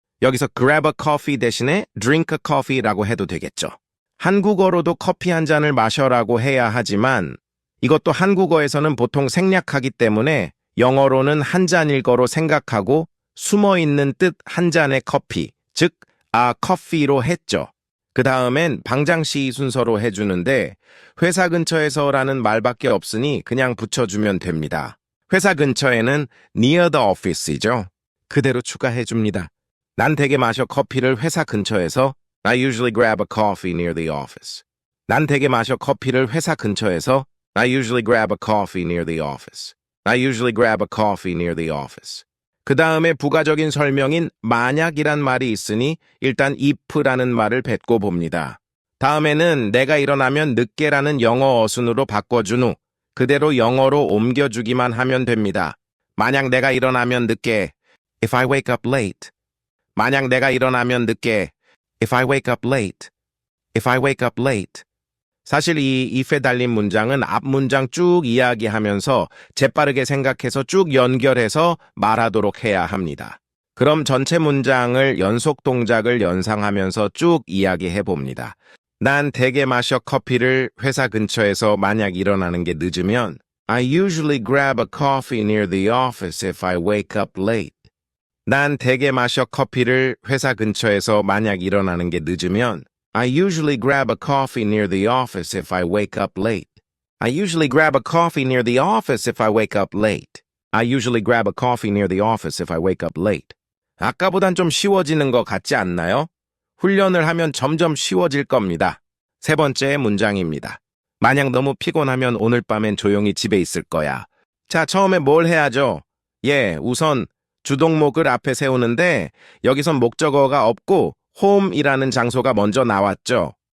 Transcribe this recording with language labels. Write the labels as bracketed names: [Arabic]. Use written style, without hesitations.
[Korean] 여기서 [English] grab a coffee [Korean] 대신에 [English] drink a coffee [Korean] 라고 해도 되겠죠. 한국어로도 커피 한 잔을 마셔라고 해야 하지만 이것도 한국어에서는 보통 생략하기 때문에 영어로는 한 잔일 거로 생각하고 숨어있는 뜻 한 잔의 커피, 즉 [English] a coffee [Korean] 로 했죠. 그 다음엔 방장시 순서로 해주는데 회사 근처에서라는 말밖에 없으니 그냥 붙여주면 됩니다. 회사 근처에는 [English] near the office [Korean] 이죠. 그대로 추가해줍니다. 난 대개 마셔 커피를 회사 근처에서 [English] I usually grab a coffee near the office. [Korean] 난 대개 마셔 커피를 회사 근처에서 [English] I usually grab a coffee near the office. I usually grab a coffee near the office. [Korean] 그 다음에 부가적인 설명인 만약이란 말이 있으니 일단 if라는 말을 뱉고 봅니다. 다음에는 내가 일어나면 늦게라는 영어 어순으로 바꿔준 후 그대로 영어로 옮겨주기만 하면 됩니다. 만약 내가 일어나면 늦게 [English] If I wake up late. [Korean] 만약 내가 일어나면 늦게 [English] If I wake up late. If I wake up late. [Korean] 사실 이 if에 달린 문장은 앞 문장 쭉 이야기하면서 재빠르게 생각해서 쭉 연결해서 말하도록 해야 합니다. 그럼 전체 문장을 연속 동작을 연상하면서 쭉 이야기해 봅니다. 난 대개 마셔 커피를 회사 근처에서 만약 일어나는 게 늦으면 [English] I usually grab a coffee near the office if I wake up late. [Korean] 난 대개 마셔 커피를 회사 근처에서 만약 일어나는 게 늦으면 [English] I usually grab a coffee near the office if I wake up late. I usually grab a coffee near the office if I wake up late. I usually grab a coffee near the office if I wake up late. [Korean] 아까보단 좀 쉬워지는 것 같지 않나요? 훈련을 하면 점점 쉬워질 겁니다. 세 번째 문장입니다. 만약 너무 피곤하면 오늘 밤엔 조용히 집에 있을 거야. 자, 처음에 뭘 해야죠? 우선 주동목을 앞에 세우는데 여기선 목적어가 없고 home이라는 장소가 먼저 나왔죠.